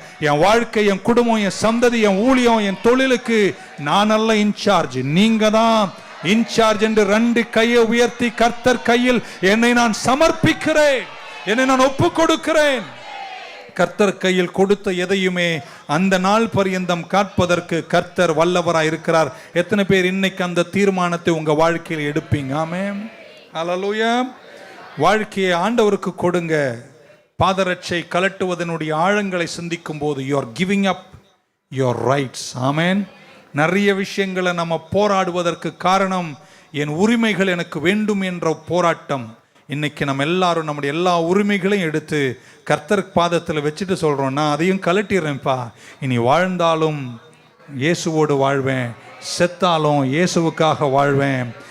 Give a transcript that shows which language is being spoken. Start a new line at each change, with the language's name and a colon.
Tamil: என் வாழ்க்கை, என் குடும்பம், என் சந்ததி, என் ஊழியம், என் தொழிலுக்கு நான் அல்ல இன்சார்ஜ், நீங்க தான் இன்சார்ஜ் என்று ரெண்டு கையை உயர்த்தி கர்த்தர் கையில் என்னை நான் சமர்ப்பிக்கிறேன், என்னை நான் ஒப்பு கொடுக்கிறேன். கர்த்தர் கையில் கொடுத்த எதையுமே அந்த நாள் பரியந்தம் காப்பதற்கு கர்த்தர் வல்லவராய் இருக்கிறார். எத்தனை பேர் இன்னைக்கு அந்த தீர்மானத்தை உங்க வாழ்க்கையில் எடுப்பீங்க? ஆமென். ஹல்லேலூயா. வாழ்க்கையை ஆண்டவருக்கு கொடுங்க. பாதரட்சை கலட்டுவதனுடைய ஆழங்களை சிந்திக்கும் போது
English: you are giving up your rights.
Tamil: ஆமென். நிறைய விஷயங்களை நம்ம போராடுவதற்கு காரணம் என் உரிமைகள் எனக்கு வேண்டும் என்ற போராட்டம். இன்னைக்கு நம்ம எல்லாரும் நம்முடைய எல்லா உரிமைகளையும் எடுத்து கர்த்தர் பாதத்தில் வச்சுட்டு சொல்றோம், நான் அதையும் கலட்டிடுறேன்ப்பா, இனி வாழ்ந்தாலும் இயேசுவோடு வாழ்வேன், செத்தாலும் இயேசுவுக்காக வாழ்வேன்.